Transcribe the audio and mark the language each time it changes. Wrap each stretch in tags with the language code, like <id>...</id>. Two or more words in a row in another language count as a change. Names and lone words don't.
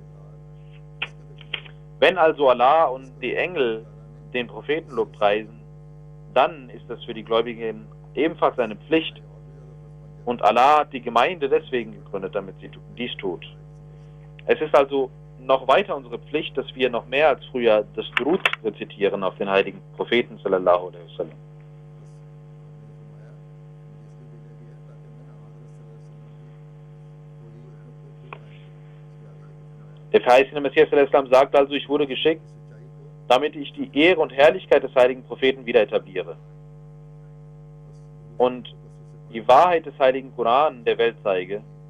<de>Wenn also Allah und die Engel den Propheten lobpreisen, dann ist das für die Gläubigen ebenfalls eine Pflicht. Und Allah hat die Gemeinde deswegen gegründet, damit sie dies tut. Es ist also noch weiter unsere Pflicht, dass wir noch mehr als früher das Durud rezitieren auf den heiligen Propheten</de> <ar>صلى الله عليه وسلم.</ar> <de>Der verheißene Messias sagt also, ich wurde geschickt, damit ich die Ehre und Herrlichkeit des heiligen Propheten wieder etabliere und die Wahrheit des heiligen Koran der Welt zeige.</de>